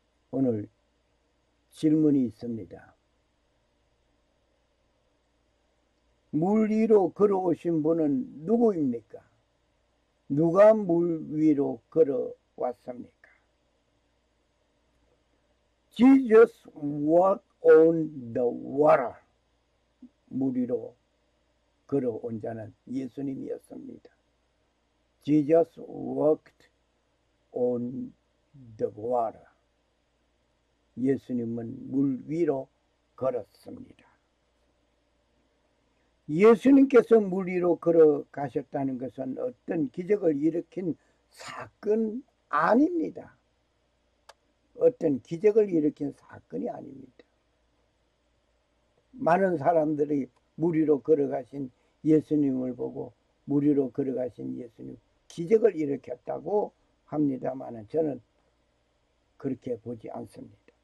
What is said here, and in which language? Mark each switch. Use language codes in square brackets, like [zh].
[ko] 오늘 질문이 있습니다. 물 위로 걸어오신 분은 누구입니까? 누가 물 위로 걸어왔습니까? [en] Jesus walked on the water. [ko] 물 위로 걸어온 자는 예수님이었습니다. [en] Jesus walked on the water. [ko] 예수님은 물 위로 걸었습니다. 예수님께서 물 위로 걸어가셨다는 것은 어떤 기적을 일으킨 사건 아닙니다. 어떤 기적을 일으킨 사건이 아닙니다. 많은 사람들이 물 위로 걸어가신 예수님을 보고 물 위로 걸어가신 예수님 기적을 일으켰다고 합니다만 저는 그렇게 보지 않습니다.